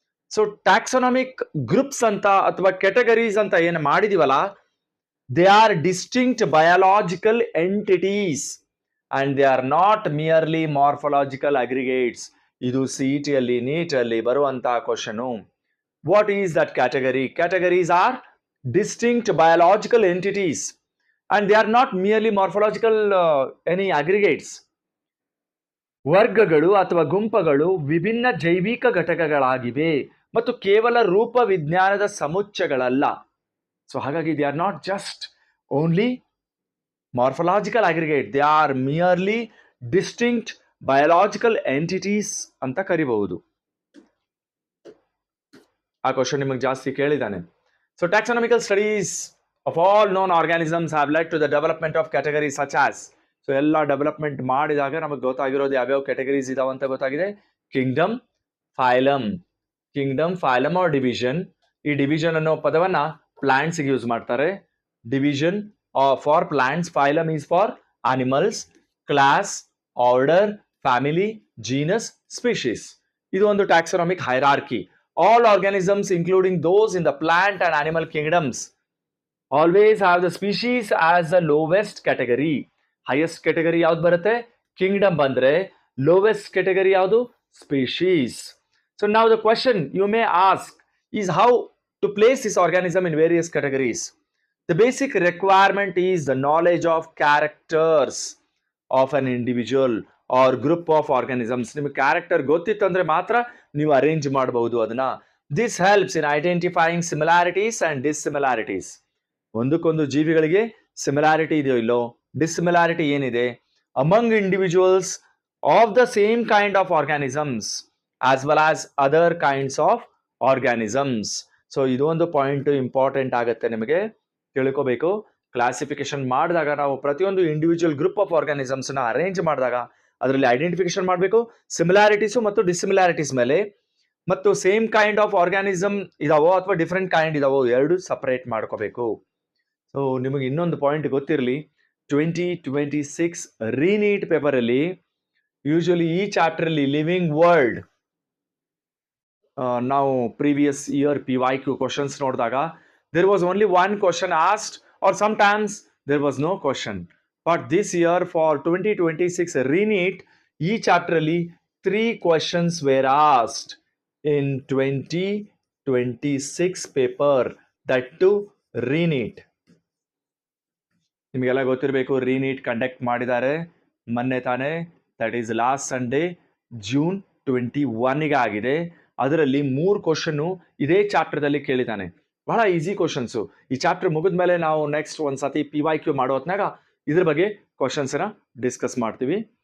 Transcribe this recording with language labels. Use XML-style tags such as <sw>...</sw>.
<en>so taxonomic groups</en> <kn>ಅಂತ ಅಥವಾ categories ಅಂತ ಏನು ಮಾಡಿದೀವಲ್ಲ,</kn> <en>They are distinct biological entities and they are not merely morphological aggregates.</en> <kn>ಇದು CET ಅಲ್ಲಿ ನೀಟ್ ಅಲ್ಲಿ ಬರುವಂತಹ question.</kn> <en>What is that category? Categories are distinct biological entities and they are not merely morphological any aggregates.</en> <kn>ವರ್ಗಗಳು ಅಥವಾ ಗುಂಪುಗಳು ವಿಭಿನ್ನ ಜೈವಿಕ ಘಟಕಗಳಾಗಿವೆ ಮತ್ತು ಕೇವಲ ರೂಪ ವಿಜ್ಞಾನದ ಸಮುಚ್ಚಯಗಳಲ್ಲ.</kn> <en>so ಹಾಗಾಗಿ they are not just only morphological aggregate, they are merely distinct biological entities</en> <kn>ಅಂತ ಕರಿಬಹುದು. ಆ ಕ್ವಶನ್ ನಿಮಗೆ ಜಾಸ್ತಿ ಕೇಳಿದ್ದಾನೆ.</kn> <en>So taxonomical studies of all known organisms have led to the development of categories such as.</en> <kn>So ಎಲ್ಲ development ಮಾಡಿದಾಗ ನಮಗೆ ಗೊತ್ತಾಗಿರೋದು ಯಾವ್ಯಾವ categories ಇದಾವ ಅಂತ ಗೊತ್ತಾಗಿದೆ.</kn> <en>Kingdom, phylum. Kingdom, phylum or division.</en> <kn>ಈ ಡಿವಿಷನ್ ಅನ್ನೋ ಪದವನ್ನ ಪ್ಲಾಂಟ್ಸ್ ಗೆ ಯೂಸ್ ಮಾಡ್ತಾರೆ.</kn> <en>Division for plants, phylum is for animals, class, order, family, genus, species.</en> <kn>ಇದು ಒಂದು ಟ್ಯಾಕ್ಸಾನಮಿಕ್ hierarchy.</kn> <en>All organisms, including those in the plant and animal kingdoms, always have the species as the lowest category.</en> <kn>Highest category ಯಾವ್ದು ಬರುತ್ತೆ? Kingdom ಬಂದ್ರೆ lowest category ಯಾವುದು? Species.</kn> <en>So now the question you may ask is how to place this organism in various categories. The basic requirement is the knowledge of characters of an individual or group of organisms.</en> <kn>ನಿಮಗೆ character ಗೊತ್ತಿತ್ತಂದ್ರೆ ಮಾತ್ರ ನೀವು arrange ಮಾಡಬಹುದು ಅದನ್ನ.</kn> <en>This helps in identifying similarities and dissimilarities.</en> <kn>ಒಂದಕ್ಕೊಂದು ಜೀವಿಗಳಿಗೆ similarity ಇದೆಯೋ ಇಲ್ಲೋ, ಡಿಸ್ಸಿಮಿಲಾರಿಟಿ ಏನಿದೆ</kn> <en>Among individuals of the same kind of organisms as well as other kinds of organisms.</en> <kn>So ಇದು ಒಂದು ಪಾಯಿಂಟ್ ಇಂಪಾರ್ಟೆಂಟ್ ಆಗುತ್ತೆ, ನಿಮಗೆ ತಿಳ್ಕೋಬೇಕು. ಕ್ಲಾಸಿಫಿಕೇಶನ್ ಮಾಡಿದಾಗ ನಾವು ಪ್ರತಿಯೊಂದು</kn> <en>individual group of organisms</en> <kn>ನ ಅರೇಂಜ್ ಮಾಡಿದಾಗ ಅದರಲ್ಲಿ ಐಡೆಂಟಿಫಿಕೇಶನ್ ಮಾಡಬೇಕು ಸಿಮಿಲಾರಿಟೀಸು ಮತ್ತು ಡಿಸಿಮಿಲಾರಿಟೀಸ್ ಮೇಲೆ, ಮತ್ತು</kn> <en>same kind of organism</en> <kn>ಇದಾವೋ ಅಥವಾ ಡಿಫ್ರೆಂಟ್ ಕೈಂಡ್ ಇದಾವೋ ಎರಡು ಸಪರೇಟ್ ಮಾಡ್ಕೋಬೇಕು. ಸೊ ನಿಮಗೆ ಇನ್ನೊಂದು ಪಾಯಿಂಟ್ ಗೊತ್ತಿರಲಿ, 2026 ರೀನೀಟ್ ಪೇಪರ್ ಅಲ್ಲಿ ಯೂಶುವಲಿ ಈ ಚಾಪ್ಟರ್ ಅಲ್ಲಿ ಲಿವಿಂಗ್ ವರ್ಲ್ಡ್ ನಾವು ಪ್ರೀವಿಯಸ್ ಇಯರ್ PYQ ಕ್ವಶನ್ಸ್ ನೋಡಿದಾಗ</kn> <en>there was only one question asked or sometimes there was no question. But this year for 2026 re-NEET,</en> <kn>ಈ ಚಾಪ್ಟರ್ ಅಲ್ಲಿ</kn> <en>3 questions were asked in 2026 paper, that too re-NEET.</en> <kn>ನಿಮಗೆಲ್ಲ ಗೊತ್ತಿರಬೇಕು, re-NEET conduct ಮಾಡಿದ್ದಾರೆ ಮೊನ್ನೆ ತಾನೇ,</kn> <en>that is last Sunday</en> <kn>June 21 ಆಗಿದೆ. ಅದರಲ್ಲಿ 3 question ಇದೇ ಚಾಪ್ಟರ್ದಲ್ಲಿ ಕೇಳಿದ್ದಾನೆ. ಬಹಳ ಈಸಿ ಕ್ವಶನ್ಸು. ಈ ಚಾಪ್ಟರ್ ಮುಗಿದ್ಮೇಲೆ ನಾವು ನೆಕ್ಸ್ಟ್ ಒಂದ್ಸತಿ PYQ ಮಾಡೋ ಹೊತ್ನಾಗ ಇದ್ರ ಬಗ್ಗೆ ಕ್ವಶನ್ಸ್ನ ಡಿಸ್ಕಸ್ ಮಾಡ್ತೀವಿ.</kn>